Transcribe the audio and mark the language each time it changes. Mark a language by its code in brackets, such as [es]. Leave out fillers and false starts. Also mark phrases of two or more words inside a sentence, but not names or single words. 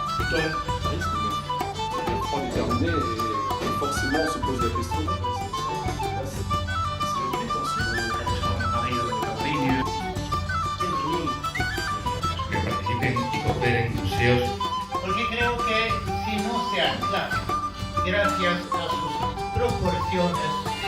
[fr] temps, ça risque, mais le froid déterminé et forcément on se pose la question. C'est le but ensuite. [es] Que participen y cooperen museos. Porque creo que si no se anclan, gracias a sus proporciones